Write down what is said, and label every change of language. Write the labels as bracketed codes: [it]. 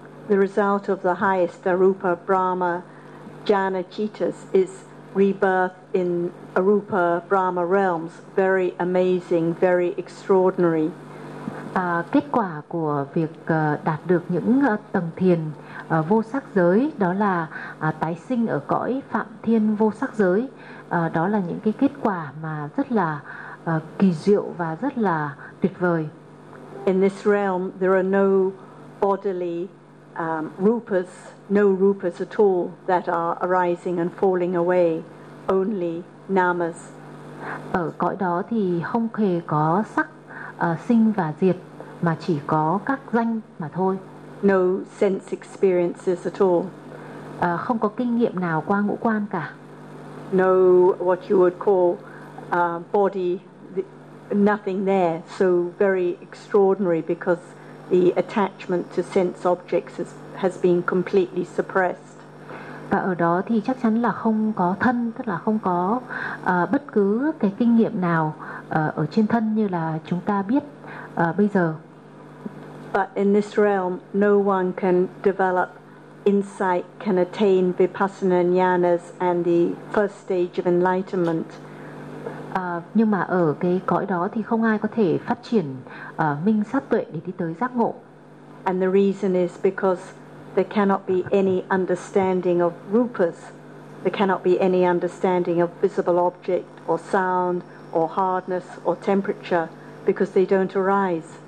[en] The result of the highest arupa brahma jhana cittas is rebirth in arupa brahma realms, very amazing, very extraordinary. [vi] Kết quả của việc đạt được những tầng thiền vô sắc giới đó là tái sinh ở cõi phạm thiên vô sắc giới. Đó là những cái kết quả mà rất là kỳ diệu và rất là tuyệt vời. [en] In this realm there are no bodily rupas, no rupas at all that are arising and falling away, only namas. [vi] Ở cõi đó thì không hề có sắc sinh và diệt, mà chỉ có các danh mà thôi. [en] No sense experiences at all. [vi] Không có kinh nghiệm nào qua ngũ quan cả. [en] No what you would call body, nothing there. So very extraordinary because the attachment to sense objects has been completely suppressed. [vi] Và ở đó thì chắc chắn là không có thân, tức là không có bất cứ cái kinh nghiệm nào ở trên thân như là chúng ta biết bây giờ. [en] But in this realm, no one can develop insight, can attain vipassana jnanas and the first stage of enlightenment. [vi] Nhưng mà ở cái cõi đó thì không ai có thể phát triển minh sát tuệ để đi tới giác ngộ. [en] And the reason is because there cannot be any understanding of rupas. There cannot be any understanding of visible object or sound or hardness or temperature because they don't arise.